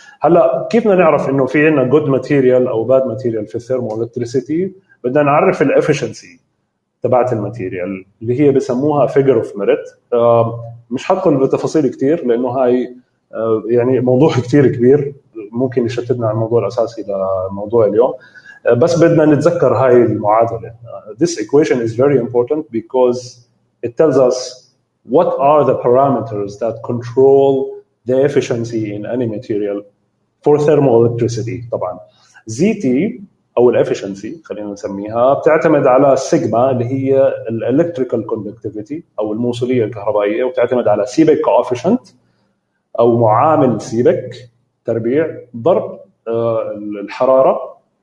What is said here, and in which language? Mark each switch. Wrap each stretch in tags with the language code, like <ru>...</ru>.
<ar>هلا كيف بدنا نعرف إنه في عندنا good material أو bad material في الثيرموإلكتريسيتي؟ بدنا نعرف الافشنسي تبعت الماتيريال اللي هي بسموها figure of merit. مش هدخل بتفاصيل كتير لأنه هاي يعني موضوع كتير كبير ممكن يشتتنا عن الموضوع الأساسي لموضوع اليوم, بس بدنا نتذكر هاي المعادلة.</ar> <en>This equation is very important because it tells us what are the parameters that control the efficiency in any material for thermoelectricity.</en> <ar>طبعا ZT أو الافشنسي خلينا نسميها بتعتمد على سيجما اللي هي الالكتريكال كوندكتيفيتي أو الموصلية الكهربائية, وبتعتمد على سيبك كوفيشنت أو معامل سيبك تربيع ضرب الحرارة.</ar>